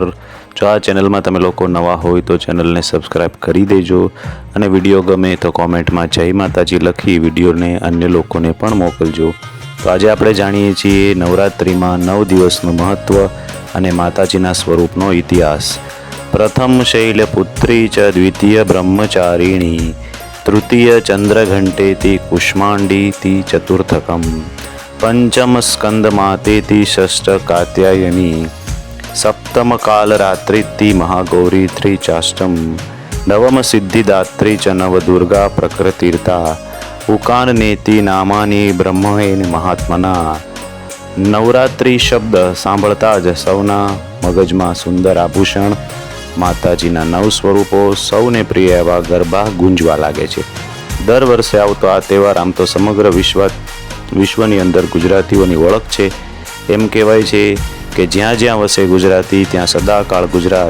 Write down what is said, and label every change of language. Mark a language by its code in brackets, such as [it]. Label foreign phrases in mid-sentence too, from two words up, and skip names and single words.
[gu] જો આ ચેનલમાં તમે લોકો નવા હોય તો ચેનલને સબસ્ક્રાઈબ કરી દેજો અને વિડીયો ગમે તો કોમેન્ટમાં જય માતાજી લખી વિડીયોને અન્ય લોકોને પણ મોકલજો। તો આજે આપણે જાણીએ છીએ નવરાત્રિમાં 9 દિવસનું મહત્ત્વ અને માતાજીના સ્વરૂપનો ઇતિહાસ। [sa] પ્રથમ શૈલપુત્રી ચ દ્વિતીય બ્રહ્મચારિણી तृतीय चंद्रघंटेति कुष्मांडीति चतुर्थकम पंचम स्कंदमातेति षष्ठ कात्यायनी सप्तम कालरात्रिति महागौरी चाष्टम नवम सिद्धिदात्री च नवदुर्गा प्रकृतिर्ता उकाननेति नामानि ब्रह्मेण महात्मना। [gu] નવરાત્રિ શબ્દ સાંભળતા જ સૌના મગજમાં સુંદર આભૂષણ માતાજીના 9 સ્વરૂપો સૌને પ્રિય એવા ગરબા ગુંજવા લાગે છે। દર વર્ષે આવતો આ તહેવાર આમ તો સમગ્ર વિશ્વની અંદર ગુજરાતીઓની ઓળખ છે। એમ કહેવાય છે કે જ્યાં જ્યાં વસે ગુજરાતી ત્યાં સદાકાળ ગુજરાત।